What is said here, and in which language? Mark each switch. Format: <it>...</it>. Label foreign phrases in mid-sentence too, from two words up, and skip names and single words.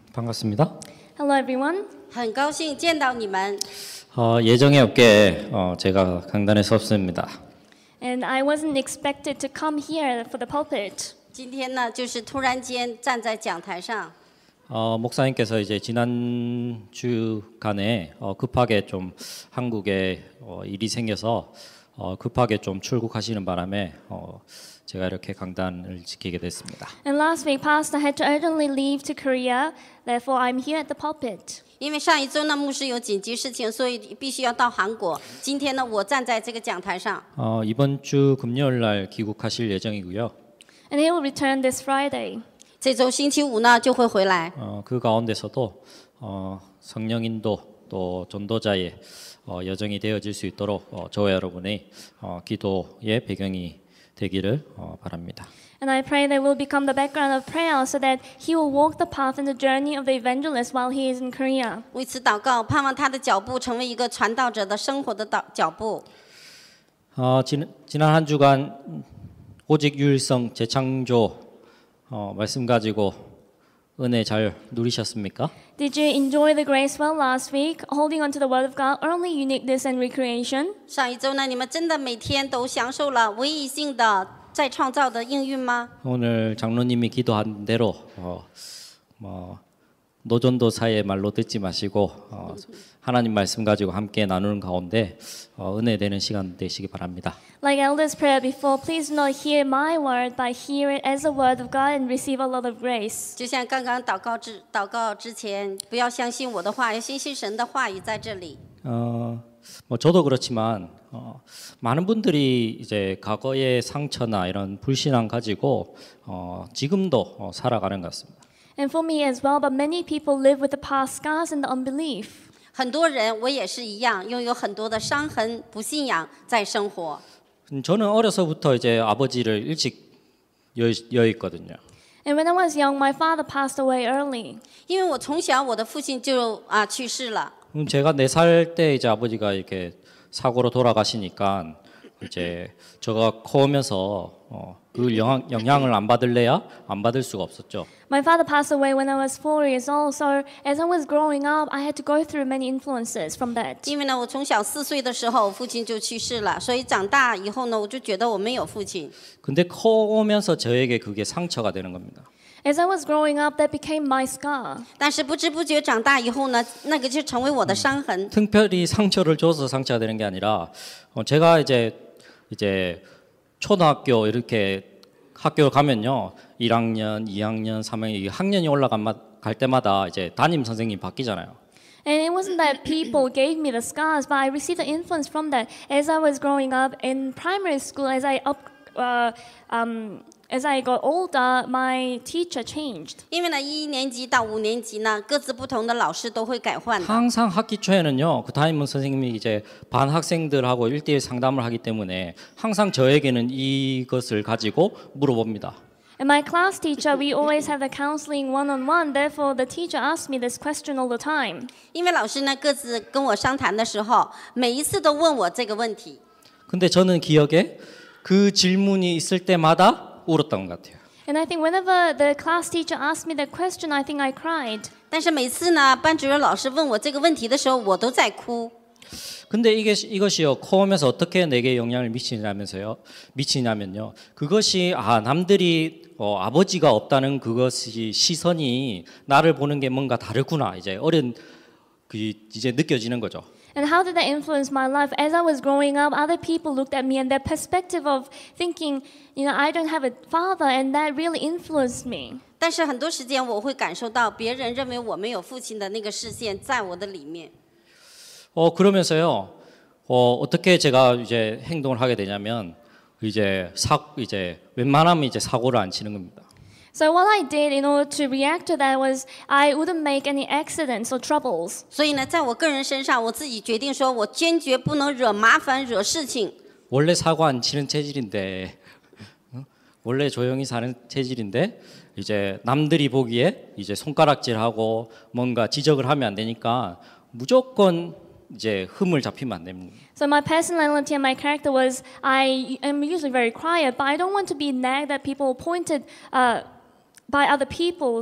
<ko>반갑습니다.</ko> <en>Hello everyone.</en> <zh>很高兴见到你们。</zh> <ko>예정에 없게 제가 강단에 섰습니다.</ko> <en>And I wasn't expected to come here for the pulpit.</en> <zh>今天呢，就是突然间站在讲台上。</zh> <ko>목사님께서 이제 지난 주간에 급하게 좀 한국에 일이 생겨서 급하게 좀 출국하시는 바람에 제가 이렇게 강단을 지키게 됐습니다.</ko> <en>And last week, Pastor had to urgently leave to Korea. Therefore, I'm here at the pulpit.</en> <zh>因为上一周呢，牧师有紧急事情，所以必须要到韩国。今天呢，我站在这个讲台上。</zh> <ko>이번 주 금요일 날 귀국하실 예정이고요.</ko> <en>And he will return this Friday.</en> <zh>这周星期五呢就会回来。</zh> <ko>그 가운데서도 성령인도 또 전도자의 여정이 되어질 수 있도록 저와 여러분의 기도의 배경이 되기를 바랍니다.</ko> <en>And I pray that will become the background of prayer so that he will walk the path and the journey of the evangelist while he is in Korea.</en> <zh>为此祷告，盼望他的脚步成为一个传道者的生活的脚步。</zh> <ko>지난 한 주간 오직 유일성 재창조 말씀 가지고 은혜 잘 누리셨습니까?</ko> <en>Did you enjoy the grace well last week, holding on to the word of God, only uniqueness and recreation?</en> <zh>上一周呢，你们真的每天都享受了唯一性的再创造的应运吗？</zh> <ko>오늘 장로님이 기도한 대로 노전도사의 말로 듣지 마시고 하나님 말씀 가지고 함께 나누는 가운데 은혜 되는 시간 되시기 바랍니다.</ko> <en>Like elders' prayer before, please do not hear my word, but hear it as the word of God and receive a lot of grace.</en> <zh>就像刚刚祷告之前，不要相信我的话，要相信神的话语在这里。</zh> <ko>저도 그렇지만 많은 분들이 이제 과거의 상처나 이런 불신앙 가지고 지금도 살아가는 것 같습니다.</ko> <en>And for me as well, but many people live with the past scars and the unbelief.</en> <zh>很多人，我也是一样，拥有很多的伤痕、不信仰在生活。</zh> <ko>저는 어려서부터 이제 아버지를 일찍 여의거든요.</ko> <en>And when I was young, my father passed away early.</en> <zh>因为我从小我的父亲就去世了。</zh> <ko>제가 4살 때 이제 아버지가 이렇게 사고로 돌아가시니까 이제 제가 커오면서 그 영향을 안 받을래야 안 받을 수가 없었죠.</ko> <en>My father passed away when I was 4 years old, so as I was growing up, I had to go through many influences from that.</en> <zh>因为呢，我从小4岁的时候，我父亲就去世了，所以长大以后呢，我就觉得我没有父亲。</zh> <ko>근데 커오면서 저에게 그게 상처가 되는 겁니다.</ko> <en>As I was growing up, that became my scar.</en> <zh>但是不知不觉长大以后呢，那个就成为我的伤痕。</zh> <ko>특별히 상처를 줘서 상처가 되는 게 아니라 제가 이제 초등학교 이렇게 학교 가면요 1학년, 2학년, 3학년 학년이 올라갈 때마다 이제 담임 선생님이 바뀌잖아요.</ko> <en>And it wasn't that people gave me the scars, but I received the influence from that. As I was growing up in primary school, as I got older, my teacher changed.</en> <zh>因为呢，1年级到5年级呢，各自不同的老师都会改换的。</zh> <ko>항상 학기 초에는요 그 담임 선생님이 이제 반 학생들하고 1대1 상담을 하기 때문에 항상 저에게는 이것을 가지고 물어봅니다.</ko> <en>And my class teacher, we always have the counseling one-on-one. Therefore, the teacher asked me this question all the time.</en> <zh>因为老师呢各自跟我商谈的时候，每一次都问我这个问题。</zh> <ko>근데 저는 기억에 그 질문이 있을 때마다 울었던 것 같아요.</ko> <en>And I think whenever the class teacher asked me that question, I think I cried.</en> <zh>但是每次呢，班主任老师问我这个问题的时候，我都在哭。</zh> <ko>근데 이것이요 커오면서 어떻게 내게 영향을 미치냐면요 그것이 남들이 아버지가 없다는 그것이 시선이 나를 보는 게 뭔가 다르구나 이제 이제 느껴지는 거죠.</ko> <en>And how did that influence my life? As I was growing up, other people looked at me and their perspective of thinking, I don't have a father, and that really influenced me.</en> <zh>但是很多时间我会感受到别人认为我没有父亲的那个视线在我的里面。</zh> <ko>그러면서요 어떻게 제가 이제 행동을 하게 되냐면 이제 웬만하면 이제 사고를 안 치는 겁니다.</ko> <en>So what I did in order to react to that was I wouldn't make any accidents or troubles.</en> <zh>所以呢，在我个人身上，我自己决定说，我坚决不能惹麻烦、惹事情。</zh> <ko>원래 사고 안 치는 체질인데 원래 조용히 사는 체질인데 이제 남들이 보기에 이제 손가락질하고 뭔가 지적을 하면 안 되니까 무조건 이제 흠을 잡히면 안 됩니다.</ko> <en>So my personality and my character was I am usually very quiet, but I don't want to be nagged that people pointed by other people.</en>